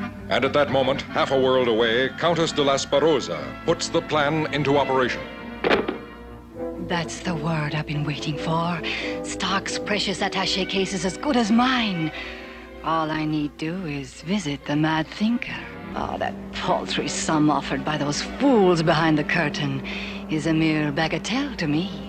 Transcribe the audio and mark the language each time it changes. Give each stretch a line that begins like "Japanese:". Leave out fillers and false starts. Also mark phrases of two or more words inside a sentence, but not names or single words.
English: And at that moment, half a world away, Countess de la Sparosa puts the plan into operation. That's the word I've been waiting for. Stock's precious attaché case is as good as mine. All I need do is visit the mad thinker. Oh, that paltry sum offered by those fools behind the curtain is a mere bagatelle to me.